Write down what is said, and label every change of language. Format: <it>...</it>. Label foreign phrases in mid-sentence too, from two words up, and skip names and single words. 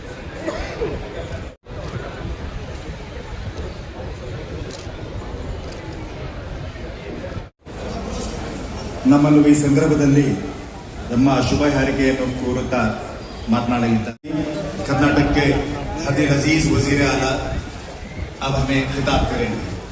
<kn>ನಮ್ಮನ್ನು ಈ ಸಂದರ್ಭದಲ್ಲಿ ನಮ್ಮ ಶುಭ ಹಾರೈಕೆಯನ್ನು ಕೋರುತ್ತಾ ಮಾತನಾಡಲಿದ್ದಾರೆ।</kn> <ur>کرناٹک کے ہدیل عزیز وزیر اعلیٰ اب ہمیں خطاب کریں گے.</ur>